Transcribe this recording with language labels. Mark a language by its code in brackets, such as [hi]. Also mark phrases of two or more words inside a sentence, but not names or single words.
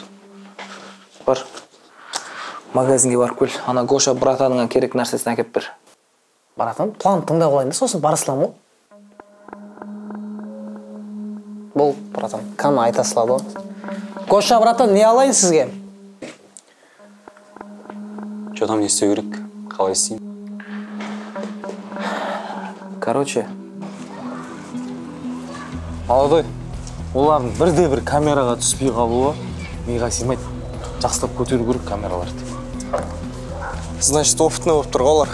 [kk] Бар. Магазинге барып кел. Ана Гоша братаныңа керек нәрсесін әкеп бер. Братан, план тыңдап алайын да, сосын барысылам ғой. Бол, братан, Кана айта салады ғой. Гоша, братан, не алайын сізге? [ru] Что там [kk] не істеу керек? Қалай істеймін? Короче, Молодой, олардың бірде-бір камераға түспей қалуы миға сыймайды. Жақсылап көтеру керек камераларды. [ru] Значит, опытный [kk] болып тұр олар.